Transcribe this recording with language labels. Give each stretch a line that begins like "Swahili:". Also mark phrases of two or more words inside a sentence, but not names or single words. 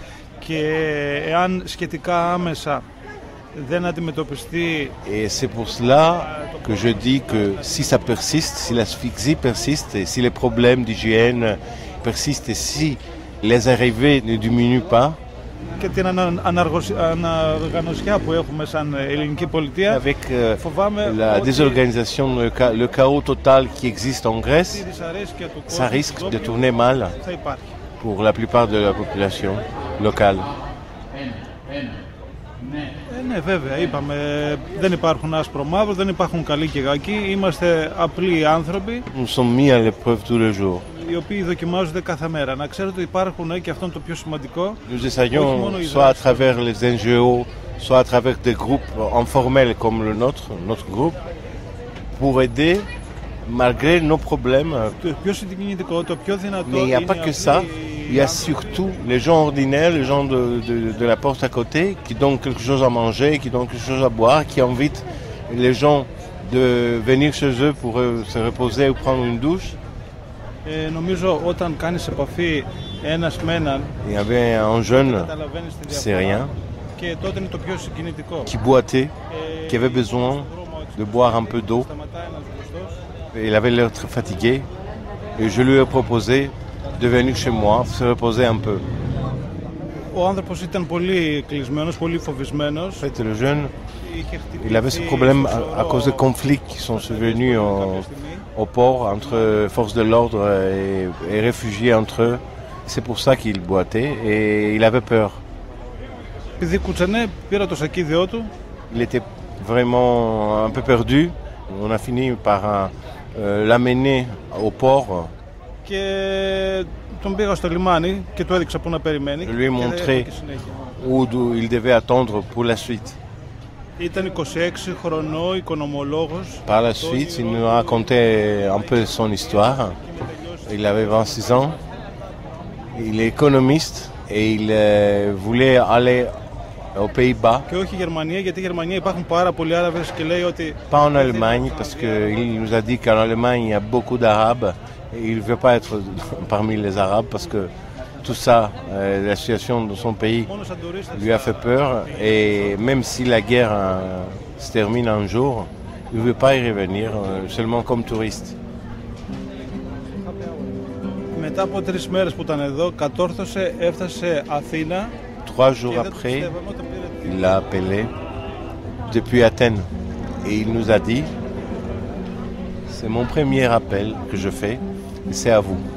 French: Et c'est pour cela que je dis que si ça persiste, si l'asphyxie persiste et si les problèmes d'hygiène persistent et si les arrivées ne diminuent pas,
Greek: και την αναργανωσιά που έχουμε σαν ελληνική πολιτεία.
French: Avec la désorganisation, le chaos total qui existe en Grèce, ça risque de tourner mal pour la plupart de la population locale.
Greek: Ναι, βέβαια, είπαμε, δεν υπάρχουν άσπρο μαύρο, δεν υπάρχουν καλοί και κακοί, είμαστε απλοί άνθρωποι.
French: Nous sommes mis à l'épreuve tous les jours.
Greek: Οι οποίοι δοκιμάζονται κάθε μέρα. Να ξέρετε ότι υπάρχουν και αυτό είναι το πιο σημαντικό.
French: Nous essayons, soit à travers les NGO, soit à travers des groupes informels comme le nôtre, notre groupe, pour aider malgré nos problèmes. Mais il n'y a pas que ça. Il y a surtout les gens ordinaires, les gens de la porte à côté, qui donnent quelque chose à manger, qui donnent quelque chose à boire, qui invitent les gens de venir chez eux pour se reposer ou prendre une douche.
Greek: Νομίζω όταν κάνεις επαφή ένας με έναν,
French: il y avait un jeune syrien
Greek: και τότε είναι το πιο συγκινητικό.
French: Qui boitait, qui avait besoin de boire un peu d'eau. Il avait l'air très fatigué et je lui ai proposé de venir chez moi, se reposer un peu.
Greek: Ο άνθρωπος ήταν πολύ κλεισμένος, πολύ φοβισμένος.
French: En fait, le jeune, il avait ce problème à cause des conflits qui sont survenus au port entre forces de l'ordre et réfugiés entre eux. C'est pour ça qu'il boitait et il avait peur.
Greek: Επειδή κουτσανέ, πήρα το σακίδιό του.
French: Il était vraiment un peu perdu. On a fini par l'amener au port.
Greek: Και τον πήγα στο λιμάνι και του έδειξα πού να περιμένει.
French: Je lui ai montré où il devait attendre pour la suite.
Greek: Ήταν 26 χρονών, οικονομολόγος.
French: Par la suite, il nous a raconté un peu son histoire. Il avait 26 ans. Il est économiste et il voulait aller aux Pays-Bas.
Greek: Και όχι Γερμανία, γιατί η Γερμανία υπάρχουν πάρα πολλοί Άραβες και λέει ότι...
French: Pas en Allemagne, parce qu'il nous a dit qu'en Allemagne, il y a beaucoup d'Arabes. Et il ne veut pas être parmi les Arabes parce que tout ça, la situation dans son pays lui a fait peur. Et même si la guerre se termine un jour, il ne veut pas y revenir, seulement comme touriste.
Greek: Μετά από 3 μέρες που ήταν εδώ, κατόρθωσε, έφτασε Αθήνα.
French: 3 jours après, il l'a appelé depuis Athènes. Et il nous a dit, c'est mon premier appel que je fais, et c'est à vous.